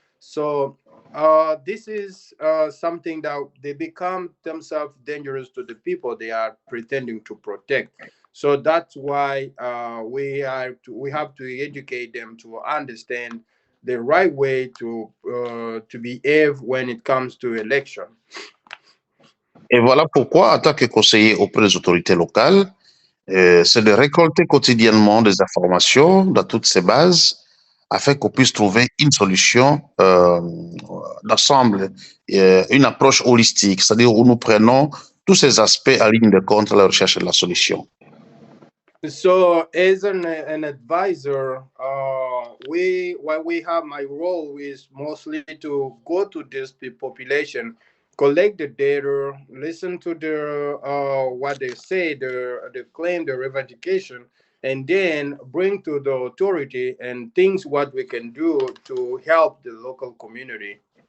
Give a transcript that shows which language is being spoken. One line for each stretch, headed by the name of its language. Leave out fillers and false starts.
English: So, this is something that they become themselves dangerous to the people they are pretending to protect. So that's why we have to educate them to understand the right way to behave when it comes to election.
French: Et voilà pourquoi, en tant que conseiller auprès des autorités locales, c'est de récolter quotidiennement des informations dans toutes ces bases afin qu'on puisse trouver une solution d'ensemble, une approche holistique, c'est-à-dire où nous prenons tous ces aspects en ligne de compte à la recherche de la solution.
English: So, as an advisor, what we have, my role is mostly to go to this population, collect the data, listen to their what they say, their claim, their revendication, and then bring to the authority and things what we can do to help the local community.